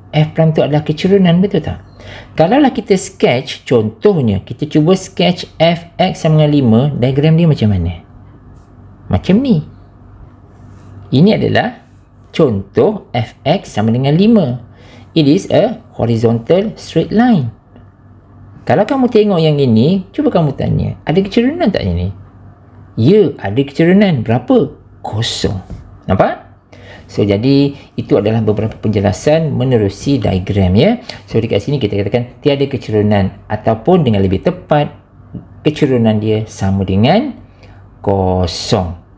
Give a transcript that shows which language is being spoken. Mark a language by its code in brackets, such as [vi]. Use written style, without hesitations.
[ms] F prime tu adalah kecerunan, betul tak? Kalaulah kita sketch, contohnya, kita cuba sketch fx sama dengan 5, diagram dia macam mana? Macam ni. Ini adalah contoh fx sama dengan 5. [en] It is a horizontal straight line. [ms] Kalau kamu tengok yang ini, cuba kamu tanya, ada kecerunan tak ini? Ya, ada kecerunan. Berapa? Kosong. Nampak? So, jadi itu adalah beberapa penjelasan menerusi diagram, ya. So, dekat sini kita katakan tiada kecerunan, ataupun dengan lebih tepat, kecerunan dia sama dengan kosong.